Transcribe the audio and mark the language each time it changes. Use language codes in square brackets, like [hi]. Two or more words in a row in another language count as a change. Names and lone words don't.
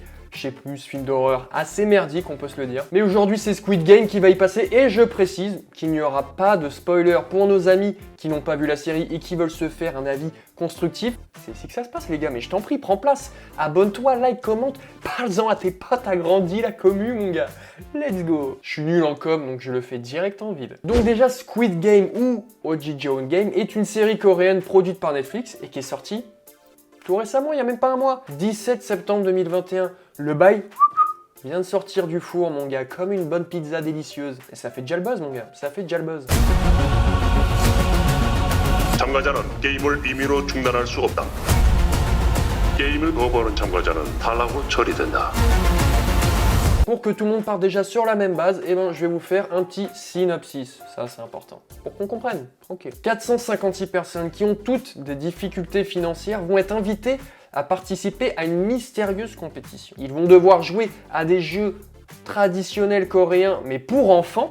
[fr] Je sais plus, ce film d'horreur assez merdique, on peut se le dire. Mais aujourd'hui, c'est Squid Game qui va y passer et je précise qu'il n'y aura pas de spoiler pour nos amis qui n'ont pas vu la série et qui veulent se faire un avis constructif. C'est ici que ça se passe, les gars, mais je t'en prie, prends place. Abonne-toi, like, commente, parle-en à tes potes, agrandis la commu, mon gars. [en] Let's go. [fr] Je suis nul en com, donc je le fais direct en vide. Donc déjà, Squid Game ou Ojijeon Game est une série coréenne produite par Netflix et qui est sortie tout récemment, il n'y a même pas un mois. 17 septembre 2021. Le bail vient de sortir du four, mon gars, comme une bonne pizza délicieuse. Et ça fait déjà le buzz, mon gars. Ça fait déjà le buzz. [ko] 참가자는 게임을 임의로 중단할 수 없다. 게임을 거부하는 참가자는 탈락으로 처리된다. [fr] Pour que tout le monde parte déjà sur la même base, eh ben, je vais vous faire un petit synopsis. Ça, c'est important. Pour qu'on comprenne. Tranquille. 456 personnes qui ont toutes des difficultés financières vont être invitées à participer à une mystérieuse compétition. Ils vont devoir jouer à des jeux traditionnels coréens, mais pour enfants.